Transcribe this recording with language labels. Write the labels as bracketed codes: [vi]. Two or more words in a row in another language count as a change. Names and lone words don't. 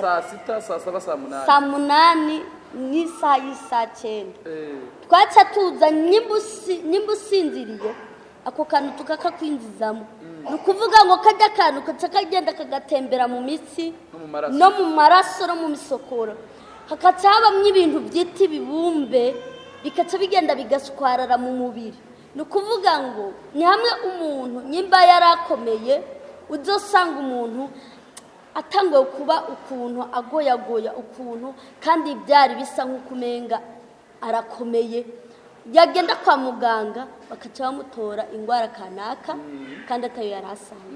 [rn] saa sita saa saba saa munani n'isaha y'isaa cyenda twaca tuza nimba usinziriye ako kantu tukakakwinjizamo ni ukuvuga ngo kajya kantu kaca kagenda kagatembera mu mitsi no mu maraso no mu misokoro hakaca habamwo ibintu byita ibibumbe bikaca bigenda bigaswarara mu mubiri. Ni ukuvuga ngo ni hamwe umuntu nyimba yarakomeye uzosanga umuntu atanguye kuba ukuntu agoyagoya ukuntu kandi byari bisa nk'ukumenga arakomeye, yagenda kwa muganga bakaca bamutora indwara kanaka kandi atayo yari asanzwe.